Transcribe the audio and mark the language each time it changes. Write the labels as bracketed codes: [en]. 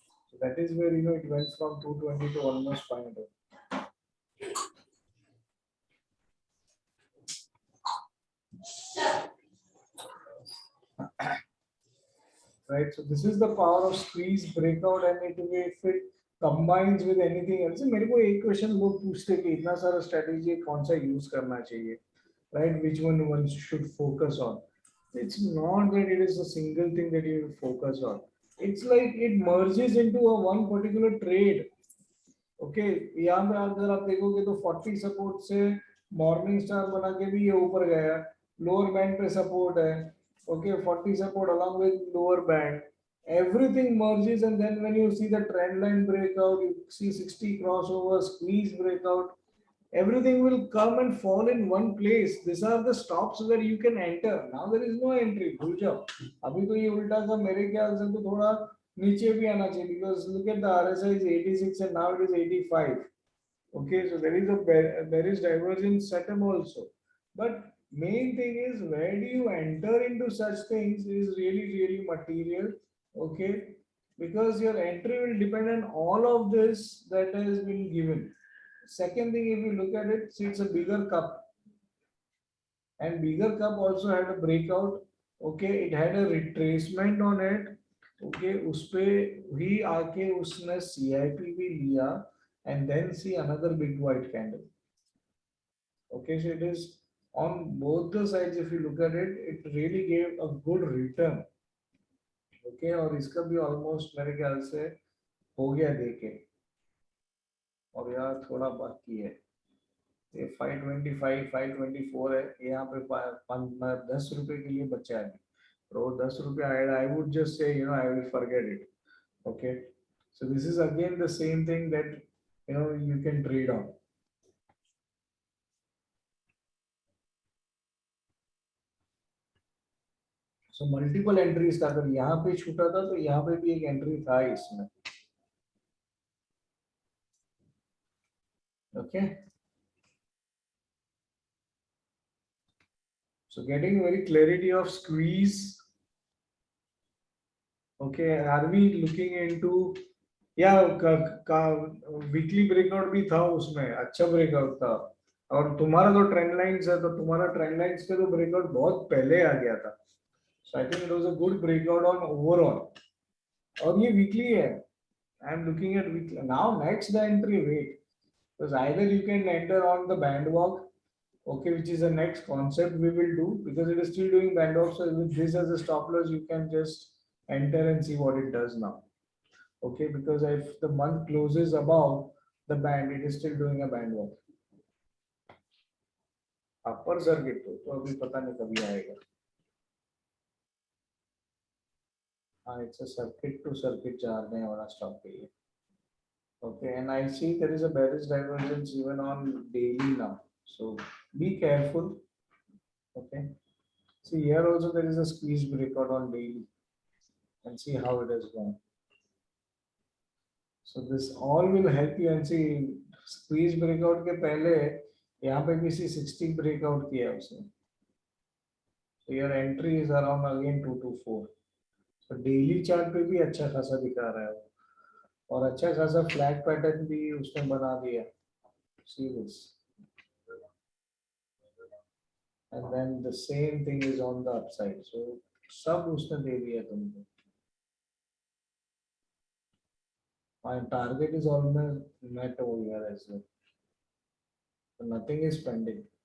[en] So that is where, you know, it went from 220 to almost 500. Right, so this is the power of squeeze breakout, and if it combines with anything else. [hi] मेरे को एक question लोग पूछते कि इतना सारा strategy कौन सा यूज करना चाहिए, right? [en] Which one should focus on? It's not that it is a single thing that you focus on. It's like it merges into a one particular trade. [hi] Okay यहाँ पे अगर आप देखोगे तो 40 सपोर्ट [en] से morning star बना के भी ये ऊपर गया, लोअर बैंड पे सपोर्ट है, okay 40 support along with lower band, everything merges, and then when you see the trend line breakout, you see 60 crossover, squeeze breakout, everything will come and fall in one place. These are the stops where you can enter. Now there is no entry. [hi] भूल जाओ, अभी तो ये उल्टा सा मेरे ख्याल से तो थोड़ा नीचे भी आना चाहिए, [en] because look at the RSI is 86 and now it is 85. Okay, so there is a bearish divergence setup also, but main thing is where do you enter into such things is really material. Okay, because your entry will depend on all of this that has been given. Second thing, if you look at it, see it's a bigger cup, and bigger cup also had a breakout. Okay, it had a retracement on it. Okay, [hi] उसपे भी आके उसने CIP भी लिया, [en] and then see another big white candle. Okay, so it is on both the sides. If you look at it, it really gave a good return. [hi] Okay, और इसका भी almost मेरे ख्याल से हो गया देखे, और यार थोड़ा बाकी है, ये 525 524 है, यहाँ पे 10 रुपए के लिए बचा है, तो 10 रुपए आएगा, [en] I would just say, I will forget it. Okay, so this is again the same thing that you can trade on. So multiple entries [hi] था, अगर यहाँ पे छूटा था तो यहाँ पे भी एक एंट्री था इसमें. [en] Okay, so getting very clarity of squeeze. Okay, are we looking into, [hi] या वीकली ब्रेकआउट भी था, उसमें अच्छा ब्रेकआउट था, और तुम्हारा तो ट्रेंड लाइंस है, तो तुम्हारा ट्रेंड लाइंस पे तो ब्रेकआउट बहुत पहले आ गया था. [en] so I think it was a good breakout on overall, [hi] और ये वीकली है. [en] I am looking at weekly now. Next the entry wait, because either you can enter on the band walk, okay, which is the next concept we will do, because it is still doing band walk. So with this as a stop loss, you can just enter and see what it does now. Okay, because if the month closes above the band, it is still doing a band walk. [hi] Upper circuit तो अभी पता नहीं कभी आएगा. [en] हाँ, it's a circuit to circuit [hi] जाने वाला stop पे है. [en] Okay, and I see there is a bearish divergence even on daily now, so be careful. Okay, see here also there is a squeeze breakout on daily, and see how it has gone. So this all will help you, and see squeeze breakout [hi] के पहले यहाँ पे भी 60 breakout किया उसने. [en] So your entry is around again 224. [hi] So daily chart पे भी अच्छा खासा दिखा रहा है, और अच्छा खासा फ्लैट पैटर्न भी उसने बना दिया. [en] See this, and then the same thing is on the upside. [hi] So सब उसने दे दिया तुमको. [en] My target is almost met over here as well, so nothing is pending.